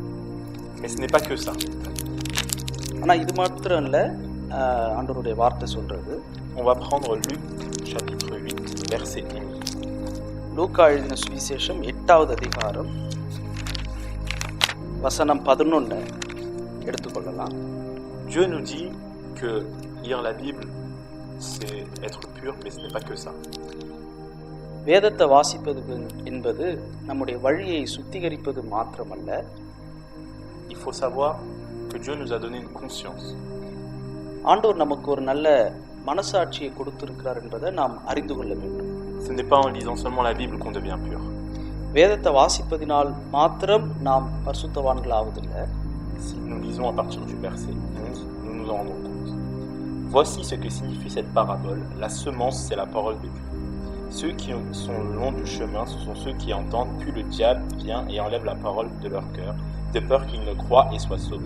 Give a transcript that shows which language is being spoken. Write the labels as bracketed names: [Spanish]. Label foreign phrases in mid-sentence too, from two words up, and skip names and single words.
[French] Mais ce n'est pas que ça. [Tamil] ஆனால் இது மாத்திரம் இல்லை, ஆண்டவருடைய வார்த்தை சொல்கிறது. [French] On va prendre Luc chapitre 8 verset 11. [Tamil] லூக்கா எழுதின சுவிசேஷம் 8வது அதிகாரம் வசனம் 11 எடுத்துக்கொள்ளலாம். [French] Dieu nous dit que lire la Bible, c'est être pur, mais ce n'est pas que ça. [Tamil] வேதத்தை வாசிப்பது என்பது நம்முடைய வழியை சுத்திகரிப்பது மாத்திரமல்ல. [French] Il faut savoir que Dieu nous a donné une conscience. [Tamil] ஆண்டவர் நமக்கு ஒரு நல்ல மனசாட்சியை கொடுத்திருக்கிறார் என்பதை நாம் அறிந்து கொள்ள வேண்டும். [French] Ce n'est pas en lisant seulement la Bible qu'on devient pur. [Tamil] வேதத்தை வாசிப்பதினால் மாத்திரம் நாம் பரிசுத்தவான்கள் ஆவதில்லை. [French] Si nous lisons à partir du verset 11, nous nous en rendons compte. Voici ce que signifie cette parabole. La semence, c'est la parole de Dieu. Ceux qui sont le long du chemin, ce sont ceux qui entendent, puis le diable vient et enlève la parole de leur cœur, de peur qu'ils ne croient et soient sauvés.